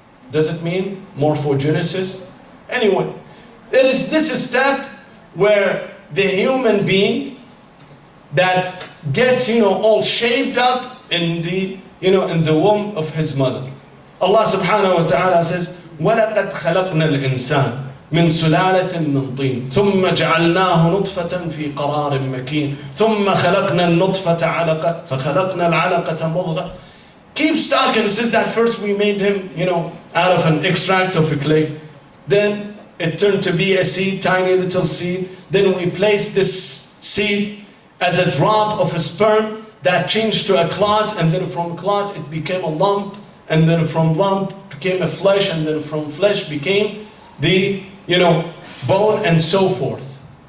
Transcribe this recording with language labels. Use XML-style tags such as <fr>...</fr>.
<en>Does it mean morphogenesis? Anyway, there is this step where the human being that gets all shaped up in the in the womb of his mother. Allah subhanahu wa ta'ala says,</en> <ar>وَلَقَدْ خَلَقْنَا الْإِنسَانَ من سلالة من طين ثم جعلناه نطفة في قرار مكين ثم خلقنا النطفة علقة فخلقنا العلقة مضغة.</ar> <en>Keeps talking. It says that first we made him, out of an extract of a clay. Then it turned to be a seed, tiny little seed. Then we placed this seed as a drop of a sperm that changed to a clot, and then from clot it became a lump, and then from lump became a flesh, and then from flesh became the bone, and so forth.</en>